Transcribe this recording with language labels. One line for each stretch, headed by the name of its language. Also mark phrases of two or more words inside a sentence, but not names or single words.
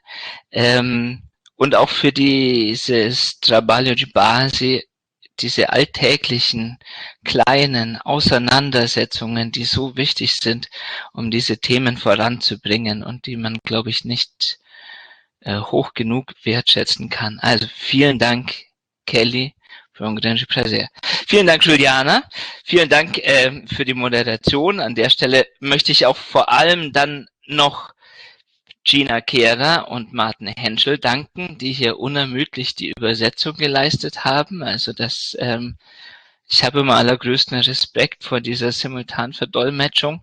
German: Und auch für dieses
Portuguese: Trabalho de Base
German: diese alltäglichen kleinen Auseinandersetzungen, die so wichtig sind, um diese Themen voranzubringen und die man, glaube ich, nicht hoch genug wertschätzen kann. Also vielen Dank, Kelly, für
Portuguese: un grande prazer.
German: Vielen Dank, Juliana. Vielen Dank für die Moderation. An der Stelle möchte ich auch vor allem dann noch Gina Kehrer und Martin Henschel danken, die hier unermüdlich die Übersetzung geleistet haben. Also das, ich habe immer allergrößten Respekt vor dieser Simultanverdolmetschung.